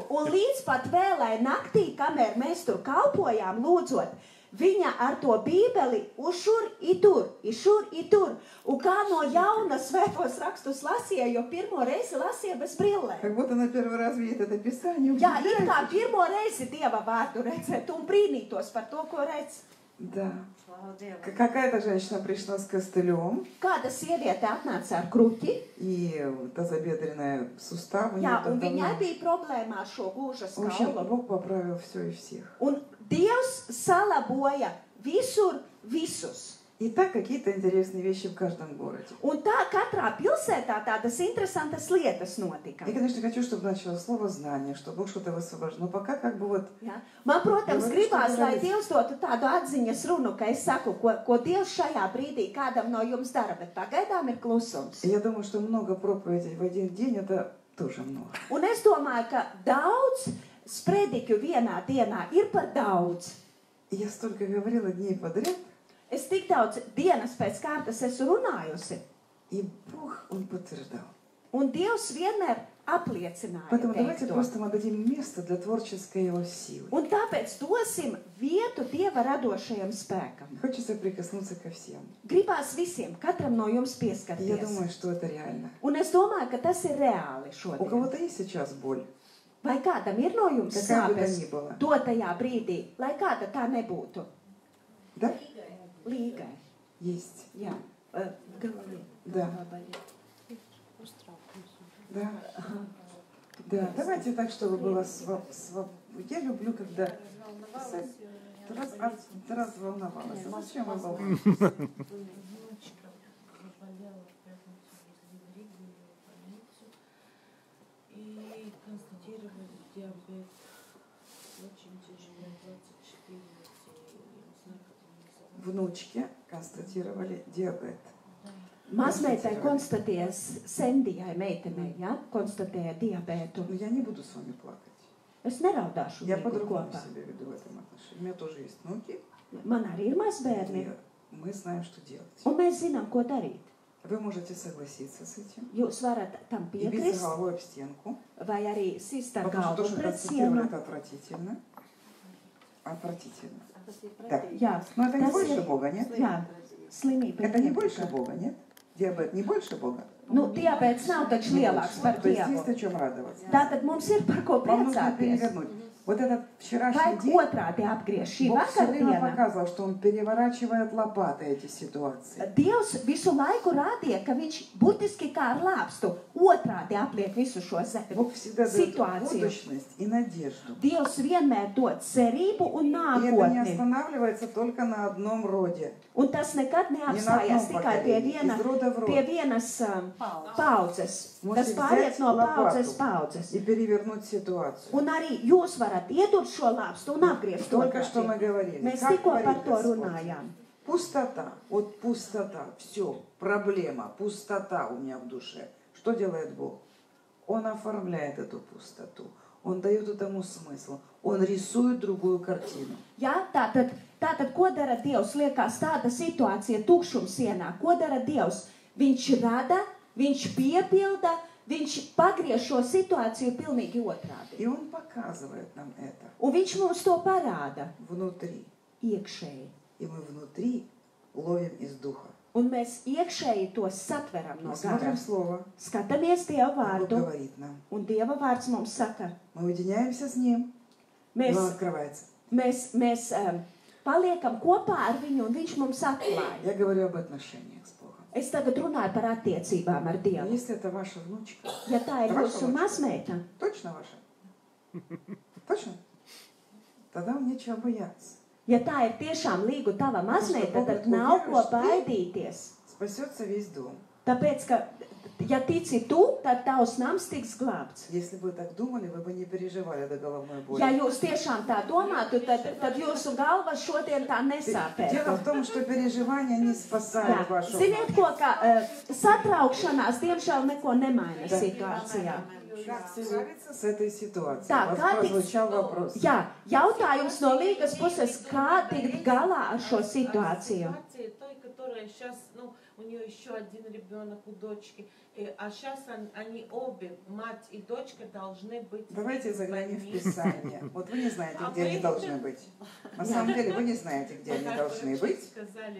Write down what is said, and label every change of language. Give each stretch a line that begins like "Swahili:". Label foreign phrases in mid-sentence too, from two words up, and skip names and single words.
Latvian: Un līdz pat vēlai naktī, kamēr mēs tur kalpojām, lūdzot, viņa ar to bībeli uzšur i tur. Un kā no jauna svētos rakstus lasīja, jo pirmo reizi lasīja bez brillēm.
Russian: Как будто она первый раз видит это Писание.
Latvian: Jā, it kā
Russian: Удивляется.
Latvian: pirmo reizi Dieva vārdu redzēt un brīnītos par to, ko redz.
Russian: Да. Какая-то женщина пришла с костылем,
Latvian: Kāda sieviete atnāca ar kruķi,
Russian: и тазобедренная сустав. у
Latvian: jā,
Russian: нее
Latvian: un
Russian: там
Latvian: viņai
Russian: давно.
Latvian: bija problēma ar šo gūžas
Russian: В общем,
Latvian: kaulu.
Russian: Бог поправил все и всех.
Latvian: Un Dievs salaboja visur visus.
Russian: И так какие-то интересные вещи в каждом городе.
Latvian: Un tā katrā pilsētā tādas interesantas lietas notika.
Russian: Я, конечно, хочу, чтобы начало слово знание, чтобы Бог что-то высвобождал. Но пока как бы вот
Latvian: Ja? Man, protams, Jā, gribās, viņš lai to Dievs dotu tādu atziņas runu, ka es saku, ko Dievs šajā brīdī kādam no jums dara, bet pagaidām ir klusums.
Russian: я думаю, что много проповедей в один день это тоже много.
Latvian: Un es domāju, ka daudz sprediķu vienā dienā ir par daudz.
Russian: И я столько говорила дней подряд,
Latvian: Es tik daudz dienas pēc kārtas esmu runājusi,
Russian: и Бог, Он подтверждал.
Latvian: Un Dievs vienmēr apliecināja
Russian: Поэтому давайте
Latvian: teikto.
Russian: просто мы дадим место для творческой его силы.
Latvian: Un tāpēc dosim vietu Dieva radošajam spēkam.
Russian: Хочется прикоснуться ко всем.
Latvian: Gribās visiem, katram no jums
Russian: И я
Latvian: pieskarties.
Russian: думаю, что это реально.
Latvian: Un es domāju, ka tas ir reāli
Russian: У
Latvian: šodien.
Russian: кого-то есть сейчас боль?
Latvian: Vai kādam ir no jums
Russian: Какая бы то
Latvian: sāpes
Russian: ни была.
Latvian: dotajā brīdī, lai kāda tā nebūtu?
Russian: Да?
Latvian: Līgai.
Russian: Есть.
Latvian: Jā. Galva.
Russian: Да. Да. Да. Давайте так, чтобы было Я люблю, когда... Разволновалась. А зачем вы волнуетесь? Внучка заболела в пятницу, везли в Ригу ее в больницу. И констатировали диабет. Очень тяжело, 24, я не знаю, как это называется. Внучке констатировали диабет.
Latvian: Mazmeitai konstatēja, Sendijai meitenei, ja, konstatēja diabētu.
Russian: Но я не буду с вами плакать.
Latvian: Es neraudāšu
Russian: Я
Latvian: viņu
Russian: по-другому
Latvian: kopā.
Russian: себя веду в этом отношении. У меня тоже есть внуки.
Latvian: Man arī ir mazbērni,
Russian: И мы знаем, что делать.
Latvian: un mēs zinām, ko darīt.
Russian: Вы можете согласиться с этим
Latvian: Jūs varat tam
Russian: и биться
Latvian: piekrist,
Russian: головой об стенку.
Latvian: vai arī sist ar
Russian: Потому что то,
Latvian: galvu
Russian: что
Latvian: pret
Russian: констатировали,
Latvian: sienu.
Russian: это отвратительно. Отвратительно. Да. Jā, Но это не
Latvian: tas
Russian: больше
Latvian: ir,
Russian: Бога, нет?
Latvian: jā, slimība.
Russian: Это не
Latvian: ir
Russian: больше
Latvian: tikai.
Russian: Бога, нет? Диабет не больше Бога?
Latvian: Nu, diabēts nav taču
Russian: Не
Latvian: lielāks
Russian: больше.
Latvian: par
Russian: То есть есть
Latvian: Dievu.
Russian: о чем радоваться.
Latvian: Tātad mums ir par ko
Russian: Вам нужно
Latvian: priecāties.
Russian: перевернуть. Вот этот вчерашний
Latvian: Vajag
Russian: день
Latvian: otrādi apgriezt šī
Russian: Бог все время
Latvian: vakardiena.
Russian: показывал, что Он переворачивает лопатой эти ситуации.
Latvian: Dievs visu laiku rādīja, ka viņš burtiski kā ar lāpstu otrādi apliek visu šo
Russian: Бог всегда дает
Latvian: situāciju.
Russian: будущность и надежду.
Latvian: Dievs vienmēr dod cerību un
Russian: И это не
Latvian: nākotni.
Russian: останавливается только на одном роде.
Latvian: Un tas nekad neapstājās tikai pie vienas paudzes. Tas pāriet no paudzes paudzes.
Russian: И перевернуть ситуацию.
Latvian: Un arī jūs varat iedurt šo lāpstu un apgriezt to.
Russian: Только что мы говорили.
Latvian: Mēs
Russian: Как
Latvian: tikko par
Russian: говорит
Latvian: to
Russian: Господь?
Latvian: runājām.
Russian: Пустота. Вот пустота. Все. Проблема. Пустота у меня в душе. Что делает Бог? Он оформляет эту пустоту. Он дает этому смысл. Он рисует другую картину.
Latvian: Jā, tātad, ko dara Dievs? Liekas tāda situācija tukšums sienā. Ko dara Dievs? Viņš rada, viņš piepilda, viņš pagriež šo situāciju pilnīgi otrādi.
Russian: И Он показывает нам это
Latvian: Un viņš mums to parāda
Russian: внутри.
Latvian: iekšēji.
Russian: И мы внутри ловим из духа.
Latvian: Un mēs iekšēji to satveram no
Russian: Мы
Latvian: gara.
Russian: смотрим Слово.
Latvian: Skatāmies Dieva
Russian: Бог
Latvian: vārdu,
Russian: говорит нам.
Latvian: un Dieva vārds mums saka,
Russian: Мы уединяемся с Ним. И
Latvian: mēs,
Russian: Он открывается.
Latvian: mēs paliekam kopā ar viņu, un viņš mums atklāja.
Russian: Я говорю об отношениях с Богом.
Latvian: Es tagad runāju par attiecībām ar
Russian: Но
Latvian: Dievu.
Russian: если это ваша внучка,
Latvian: Ja tā ir
Russian: Vaša
Latvian: jūsu
Russian: внучка.
Latvian: mazmeita,
Russian: точно ваша? Точно? Тогда вам нечего бояться.
Latvian: ja tā ir tiešām līgu tava mazmeita, tad nav ko baidīties.
Russian: Спасется весь дом.
Latvian: Tāpēc, ka, ja tici tu, tad tavs nams tiks glābts.
Russian: Если бы вы так думали, вы бы не переживали до головной боли.
Latvian: Ja jūs tiešām tā domātu, tad jūsu galva šodien tā
Russian: Дело
Latvian: nesāpētu.
Russian: в том, что переживания не
Latvian: Jā.
Russian: спасают вашу
Latvian: Ziniet, ko, ka satraukšanās diemžēl neko nemaina situācijā.
Russian: Как справиться с этой ситуацией?
Latvian: Tā,
Russian: У вас
Latvian: kā
Russian: прозвучал
Latvian: tikt,
Russian: вопрос.
Latvian: jā, jautājums no līgas puses, kā tikt galā ar šo situāciju?
Russian: Ситуация той, которая сейчас, ну, у нее еще один ребенок у дочки, а сейчас они обе, мать и дочка, должны быть. Давайте заглянем в больнице. Писание. Вот вы не знаете, А где вы они должны быть. На самом деле вы не знаете, где они должны быть. Сказали,